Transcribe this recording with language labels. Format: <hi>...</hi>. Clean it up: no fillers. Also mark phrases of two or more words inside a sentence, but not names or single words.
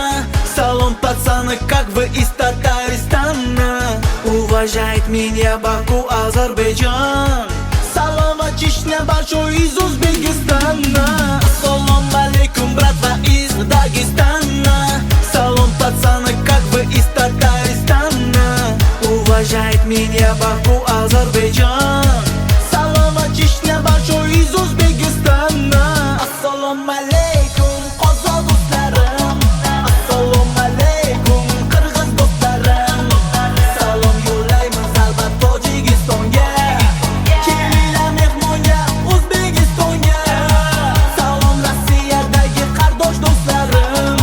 <uz>Salom,</uz> <ru>как вы из Татарстана. Уважает меня Баку, Азербайджан.</ru> <uz>Salom</uz> <ru>большой из Узбекистана.</ru> <uz>Assalomu alaykum bratva</uz> <ru>из Дагестана.</ru> <uz>Salom,</uz> <ru>как вы из Татарстана. Уважает меня Баку, Азербайджан.</ru> <uz>Salom</uz> <ru>большой из Узбекистана.</ru> <uz>Assalomu alaykum qozoq do'stlarim. Assalomu alaykum qirg'iz do'stlarim. Salom yo'llaymiz albatta Tojikistonga. Kelinglar mehmonga O'zbekistonga. Salom Rossiyadagi qardosh do'stlarim.</uz>